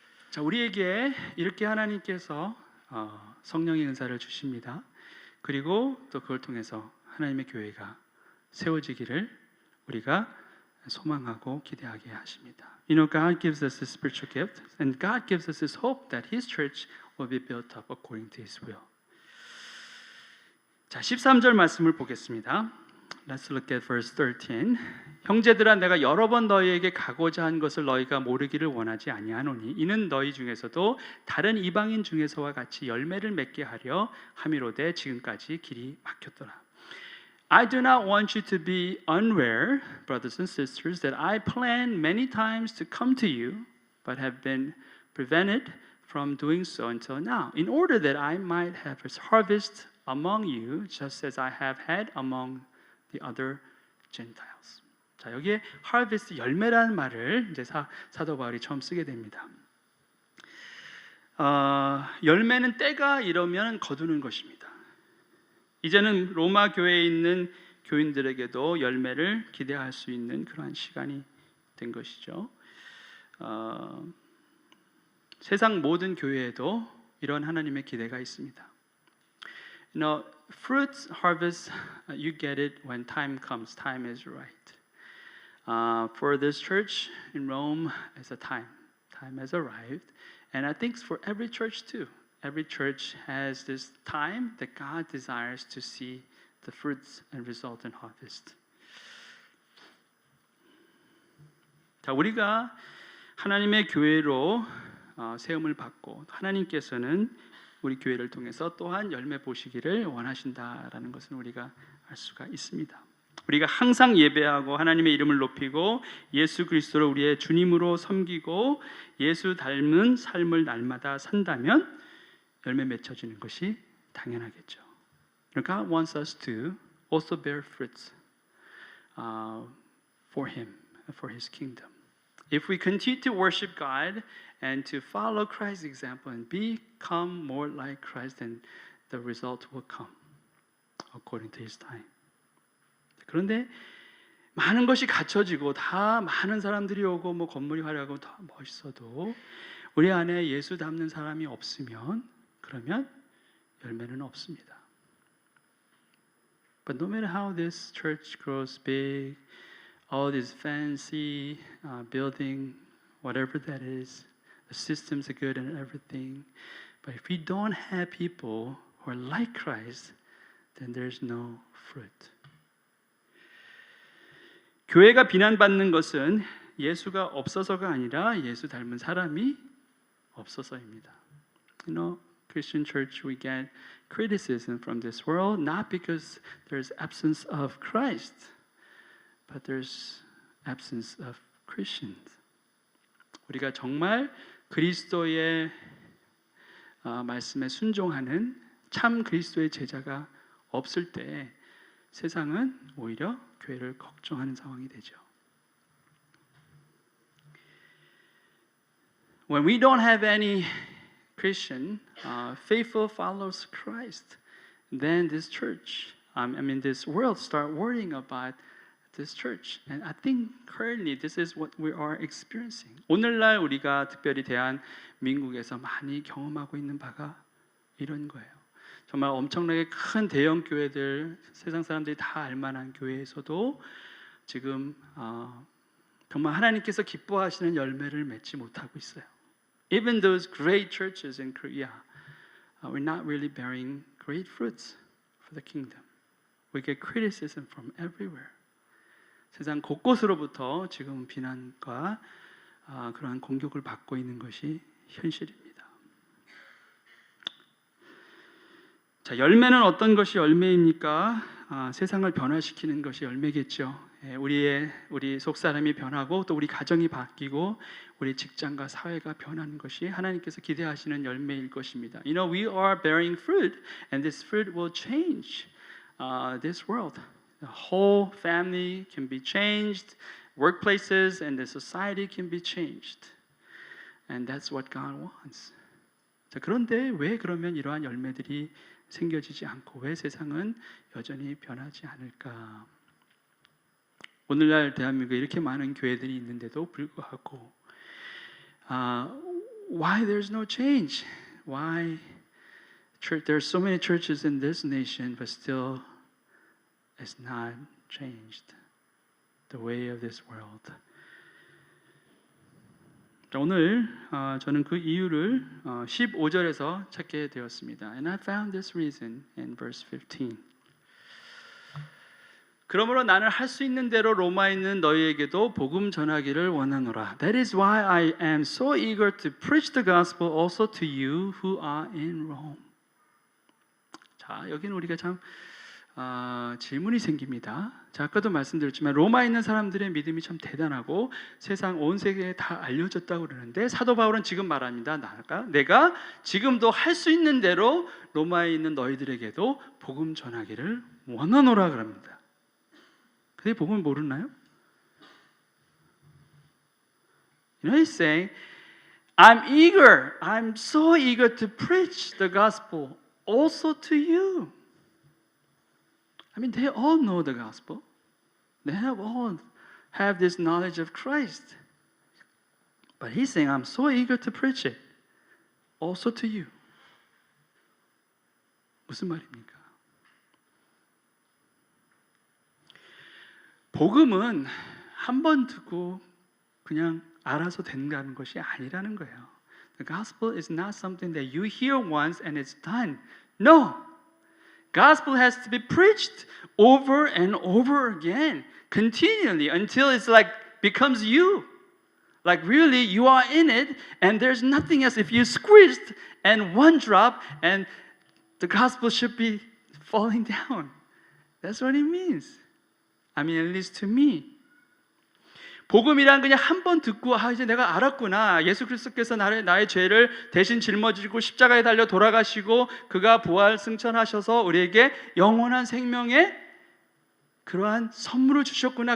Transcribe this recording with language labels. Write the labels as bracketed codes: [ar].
[ko] 자, 우리에게 이렇게 하나님께서 성령의 은사를 주십니다. 그리고 또 그걸 통해서 하나님의 교회가 세워지기를 우리가 소망하고 기대하게 하십니다. [en] God gives us His spiritual gift, and God gives us His hope that His church will be built up according to His will. [ko] 자, 13절 말씀을 보겠습니다. [en] Let's look at verse 13. [ko] 형제들아 내가 여러 번 너희에게 가고자 한 것을 너희가 모르기를 원하지 아니하노니 이는 너희 중에서도 다른 이방인 중에서와 같이 열매를 맺게 하려 함이로되 지금까지 길이 막혔더라. [en] I do not want you to be unaware, brothers and sisters, that I planned many times to come to you, but have been prevented from doing so until now, in order that I might have a harvest among you, just as I have had among the other Gentiles. [ko] 자, 여기에 harvest 열매라는 말을 이제 사도 바울이 처음 쓰게 됩니다. 열매는 때가 이르면 거두는 것입니다. 이제는 로마 교회에 있는 교인들에게도 열매를 기대할 수 있는 그러한 시간이 된 것이죠. 세상 모든 교회에도 이런 하나님의 기대가 있습니다. [en] You know, fruits harvest, you get it when time comes. Time is right. For this church in Rome, it's a time. Time has arrived, and I think for every church too. Every church has this time that God desires to see the fruits and result in harvest. [ko] 자, 우리가 하나님의 교회로 세움을 받고 하나님께서는 우리 교회를 통해서 또한 열매 보시기를 원하신다라는 것을 우리가 알 수가 있습니다. 우리가 항상 예배하고 하나님의 이름을 높이고 예수 그리스도를 우리의 주님으로 섬기고 예수 닮은 삶을 날마다 산다면 열매 맺혀지는 것이 당연하겠죠. [en] God wants us to also bear fruits for Him, for His kingdom. If we continue to worship God and to follow Christ's example and become more like Christ, then the result will come according to His time. [ko] 그런데 많은 것이 갖춰지고 다 많은 사람들이 오고 뭐 건물이 화려하고 더 멋있어도 우리 안에 예수 닮는 사람이 없으면 그러면 열매는 없습니다. [en] But no matter how this church grows big, all this fancy building, whatever that is, the systems are good and everything, but if we don't have people who are like Christ, then there's no fruit. [ko] 교회가 비난받는 것은 예수가 없어서가 아니라 예수 닮은 사람이 없어서입니다. [en] You know, Christian church, we get criticism from this world not because there's absence of Christ, but there's absence of Christians. [ko] 우리가 정말 그리스도의 말씀에 순종하는 참 그리스도의 제자가 없을 때 세상은 오히려 교회를 걱정하는 상황이 되죠. [en] When we don't have any Christian, faithful followers of Christ, then this church, this world start worrying about this church. And I think currently this is what we are experiencing. [ko] 오늘날 우리가 특별히 대한민국에서 많이 경험하고 있는 바가 이런 거예요. 정말 엄청나게 큰 대형 교회들, 세상 사람들이 다 알만한 교회에서도 지금 정말 하나님께서 기뻐하시는 열매를 맺지 못하고 있어요. [en] Even those great churches in Korea, we're not really bearing great fruits for the kingdom. We get criticism from everywhere. [ko] 세상 곳곳으로부터 지금 비난과 그러한 공격을 받고 있는 것이 현실입니다. 자, 열매는 어떤 것이 열매입니까? 세상을 변화시키는 것이 열매겠죠. 우리 속사람이 변하고 또 우리 가정이 바뀌고 우리 직장과 사회가 변하는 것이 하나님께서 기대하시는 열매일 것입니다. [en] You know, we are bearing fruit, and this fruit will change this world. The whole family can be changed, workplaces and the society can be changed, and that's what God wants. [ko] 자, 그런데 왜 그러면 이러한 열매들이 생겨지지 않고 왜 세상은 여전히 변하지 않을까? 오늘날 대한민국에 이렇게 많은 교회들이 있는데도 불구하고 [en] why there's no change? Why there's so many churches in this nation but still it's not changed the way of this world? [ko] 자, 오늘 저는 그 이유를 15절에서 찾게 되었습니다. [en] And I found this reason in verse 15. [ko] 그러므로 나는 할 수 있는 대로 로마에 있는 너희에게도 복음 전하기를 원하노라. [en] That is why I am so eager to preach the gospel also to you who are in Rome. [ko] 자, 여기는 우리가 참 질문이 생깁니다. 자, 아까도 말씀드렸지만 로마에 있는 사람들의 믿음이 참 대단하고 세상 온 세계에 다 알려졌다고 그러는데 사도 바울은 지금 말합니다. 내가 지금도 할 수 있는 대로 로마에 있는 너희들에게도 복음 전하기를 원하노라 그럽니다. 근데 복음을 모르나요? [en] You know, he's saying, I'm so eager to preach the gospel also to you. I mean, they all know the gospel. They all have this knowledge of Christ. But he's saying, I'm so eager to preach it also to you. [ko] 무슨 말입니까? 복음은 한 번 듣고 그냥 알아서 된다는 것이 아니라는 거예요. [en] The gospel is not something that you hear once and it's done. No. Gospel has to be preached over and over again, continually, until it's like becomes you. Like really, you are in it, and there's nothing else. If you squeezed and one drop, and the gospel should be falling down. That's what it means. I mean, at least to me. [ko] 복음이란 그냥 한 번 듣고 이제 내가 알았구나. 예수 그리스도께서 나의 죄를 대신 짊어지고 십자가에 달려 돌아가시고 그가 부활 승천하셔서 우리에게 영원한 생명의 그러한 선물을 주셨구나.